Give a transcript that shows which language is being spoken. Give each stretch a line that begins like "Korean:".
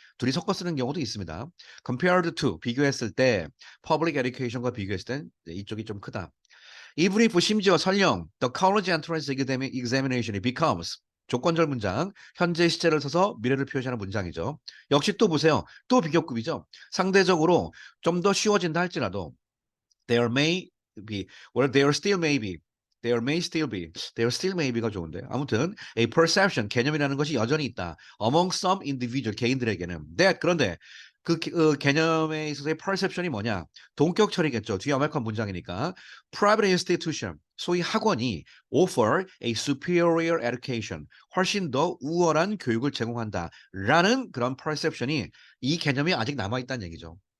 English: 둘이 섞어 쓰는 경우도 있습니다. compared to
Korean: 비교했을 때
English: public education과 비교했을 때 이쪽이 좀 크다. even if
Korean: 심지어 설령
English: the college entrance examination이 becomes
Korean: 조건절 문장, 현재 시제를 써서 미래를 표시하는 문장이죠. 역시 또 보세요. 또 비교급이죠. 상대적으로 좀 더 쉬워진다 할지라도
English: there may be, or there still may be, there may still be, there still may be가 좋은데 아무튼 a perception,
Korean: 개념이라는 것이 여전히 있다.
English: among some individual,
Korean: 개인들에게는. that, 그런데 그 개념에 있어서의 perception이 뭐냐? 동격 처리겠죠. 뒤에 엄격한 문장이니까. private institution, 소위 학원이
English: offer a superior education,
Korean: 훨씬 더 우월한 교육을 제공한다. 라는 그런 perception이 이 개념이 아직 남아있다는 얘기죠.